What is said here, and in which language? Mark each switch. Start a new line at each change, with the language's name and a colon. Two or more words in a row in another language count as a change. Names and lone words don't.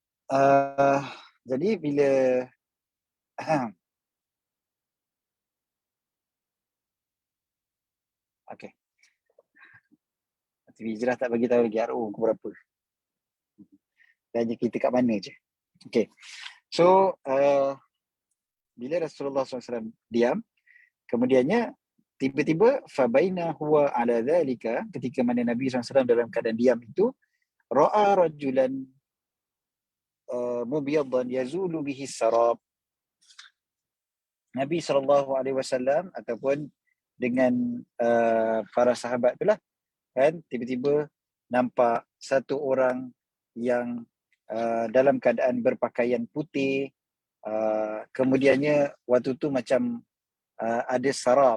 Malay: Jadi bila okey, TV Hijrah tak bagi tahu lagi RO ke berapa. Tanya kita kat mana je. Okey. So bila Rasulullah SAW diam, kemudiannya tiba-tiba
Arabic: فبينا هو على ذلك,
Malay: ketika mana Nabi SAW dalam keadaan diam itu,
Arabic: رأى رجلا مبيضا يزول به السراب.
Malay: Nabi SAW ataupun dengan para sahabat itulah kan, tiba-tiba nampak satu orang yang dalam keadaan berpakaian putih. Kemudiannya waktu tu macam ada sarap.